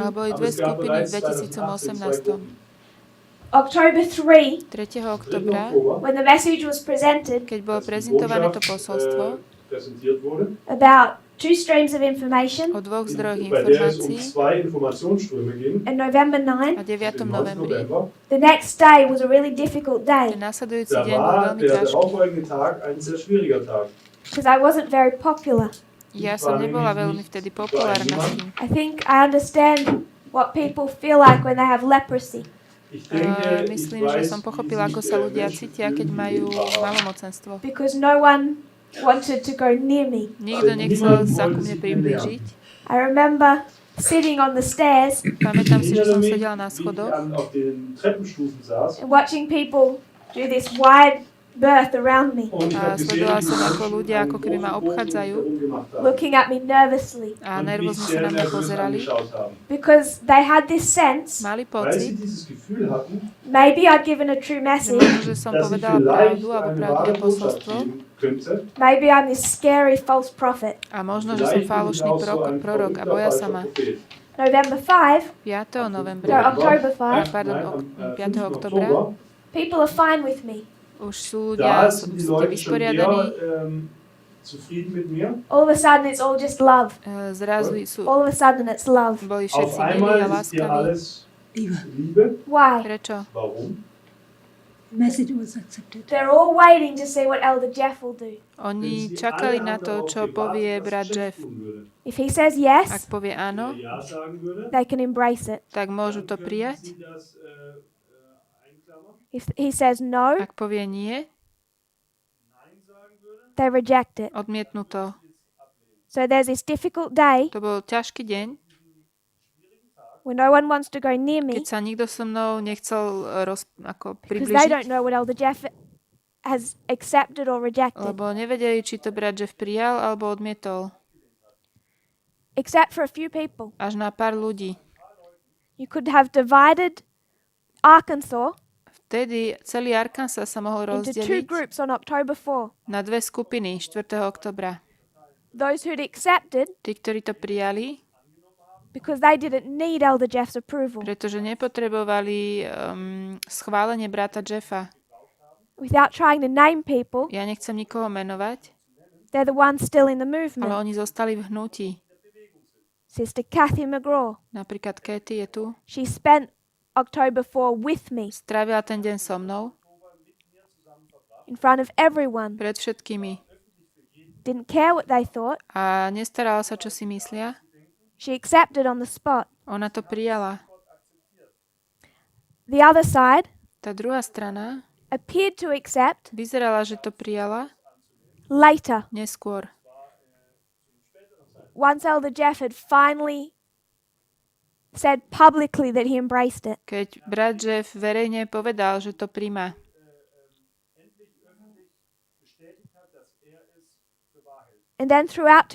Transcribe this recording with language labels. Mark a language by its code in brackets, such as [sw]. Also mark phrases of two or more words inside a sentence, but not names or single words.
[sk] Ale boli [de] Aber [sk] dve [de] es gab [sk] skupiny v [de] bereits 2018 zwei 2018. Gruppen. [en] October 3, 3. 3. [sk] oktobra, [de] Oktober, [en] when the message was presented [sk] keď bolo [de] als die [sk] prezentované to [de] Botschaft, [sk] posolstvo [de] präsentiert wurde, [en] about two streams of information, [sk] o dvoch zdrojoch [de] bei der es um [sk] informácií [de] zwei Informationsströme ging, [en] on November [sk] a 9, 9. [de] am 9. [sk] novembri, [de] November, [en] the next day was a really difficult day [sk] ten nasledujúci [de] da [sk] deň bol [de] war [sk] veľmi [de] der [sk] ťažký. [de] darauffolgende Tag ein sehr schwieriger Tag. [en] because I wasn't very popular. [sk] Ja som nebola veľmi vtedy populárna s tým. [en] I think I understand what people feel like when they have leprosy. [de] Ich denke, ich [sk] Myslím, že [de] weiß, [sk] som [de] wie [sk] pochopila, ako [de] sich, [sk] sa ľudia [de] Menschen [sk] cítia, keď [de] fühlen, [sk] majú [de] die [sk] malomocenstvo. [en] Because no one wanted to go near me. [sk] Nikto nechcel sa ku mne priblížiť. [en] I remember sitting on the stairs [sk] Pamätám si, že som [de] erinnere mich, [sk] sedela na [de] wie ich [sk] schodoch [de] auf den Treppenstufen saß [en] and watching people do this wide berth around me, [de] und ich [sk] a [de] habe gesehen, [sk] sledovala [de] wie [sk] som, [de] die [sk] ako [de] Menschen [sk] ľudia [de] einen [sk] ako keby ma [de] großen Bogen [sk] obchádzajú [de] gemacht haben [en] looking at me nervously, [sk] a [de] und mich [sk] nervózne sa [de] sehr [sk] na mňa [de] nervös [sk] pozerali. [de] angeschaut haben. [en] because they had this sense [sk] Mali [de] Weil sie [sk] pocit, [de] dieses Gefühl hatten, [en] maybe I'd given a true [sk] že [en] message, [sk] možno, že som [de] dass ich [sk] povedala [de] vielleicht [sk] pravdu alebo [de] eine [sk] pravdivé [de] wahre Botschaft [sk] posolstvo [de] geben könnte. [en] maybe I'm this scary false prophet. [sk] a možno, že som [de] Vielleicht bin ich [sk] falošný [de] auch so ein [sk] prorok a [de] verrückter, [sk] boja [de] falscher [sk] sa ma. [de] Prophet. [en] November 5, 5. no, [sk] novembra, [en] October 5, [sk] pardon, [de] Nein, 5. 5. [sk] oktobra, [de] Oktober, [en] people are fine with me. [sk] už sú ľudia [de] da sind die [sk] sú [de] Leute schon [sk] vysporiadaní, [de] eher zufrieden mit mir. [en] All of a sudden it's all just love. [sk] zrazu sú, [en] All of a sudden it's love. [sk] boli [de] Auf [sk] všetci milí [de] einmal [sk] a [de] ist hier [sk] láskaví. [de] alles Liebe. [en] Why? [sk] Prečo? [de] Warum? [en] Message was accepted. They're all waiting to see what Elder Jeff will do. [sk] Oni [de] Wenn sie [sk] čakali [de] alle [sk] na [de] haben [sk] to, [de] darauf [sk] čo [de] gewartet, [sk] povie [de] was [sk] brat Jeff. [de] tun würde. [en] If he says [sk] Ak [en] yes, [sk] povie áno, [de] Wenn er Ja sagen würde, [en] they can embrace it. [sk] tak môžu to [de] dann können [sk] prijať. [de] sie das einklammern. [en] If he says no, [sk] Ak povie nie, [de] Nein sagen würde, [en] they reject it. [sk] odmietnú to. [en] So there's this difficult day [sk] To bol ťažký deň, [en] when no one wants to go near me [sk] keď sa nikto so mnou nechcel ako [en] because they don't [sk] približiť, [en] know what Elder Jeff has accepted or rejected. [sk] lebo nevedeli, či to brat Jeff prijal alebo odmietol. [en] Except for a few people. [sk] Až na pár ľudí. [en] You could have divided Arkansas [sk] Vtedy celý Arkansas sa mohol [en] into two [sk] rozdeliť [en] groups on October 4. [sk] na dve skupiny 4. oktobra. [en] Those who'd accepted [sk] Tí, ktorí to prijali, [en] because they didn't need Elder Jeff's approval. [sk] pretože nepotrebovali schválenie brata Jeffa. [en] Without trying to name people, [sk] Ja nechcem nikoho menovať, [en] they're the ones still in the [sk] ale [en] movement. [sk] oni zostali v hnutí. [en] Sister Kathy McGraw, [sk] Napríklad Katie je tu. [en] she spent October 4 with me [sk] Strávila ten deň so mnou, [en] in front of everyone. [sk] pred všetkými. [en] Didn't care what they thought. [sk] A nestarala sa, čo si myslia. [en] She accepted on the spot. [sk] Ona to prijala. [en] The other side [sk] Tá druhá strana [en] appeared to accept [sk] vyzerala, že to prijala [en] later. [sk] neskôr. [en] Once Elder Jeff had finally said publicly that he embraced it. [sk] Keď brat Jeff verejne povedal, že to príjma. [en] And then throughout